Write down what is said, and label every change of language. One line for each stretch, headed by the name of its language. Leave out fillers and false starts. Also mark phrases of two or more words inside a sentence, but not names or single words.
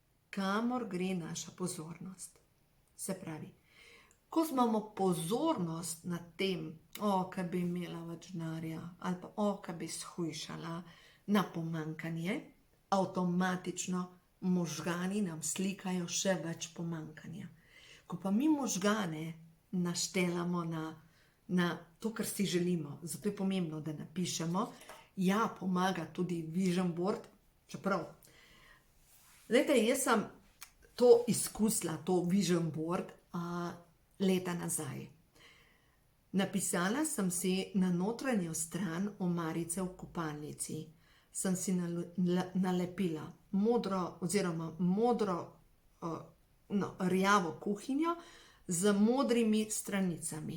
Slovenian: kamor gre naša pozornost. Se pravi, ko imamo pozornost na tem, kaj bi imela več denarja, ali pa kaj bi shujšala na pomanjkanje, avtomatično možgani nam slikajo še več pomanjkanja. Ko pa mi možgane naštelamo na to, kar si želimo, zato je pomembno, da napišemo, ja, pomaga tudi
English: vision board,
Slovenian: čeprav. Glejte, jaz sem to izkusila,
English: to vision board,
Slovenian: leta nazaj. Napisala sem si na notranjo stran omarice v kopalnici, sem si nalepila modro rjavo kuhinjo z modrimi stranicami.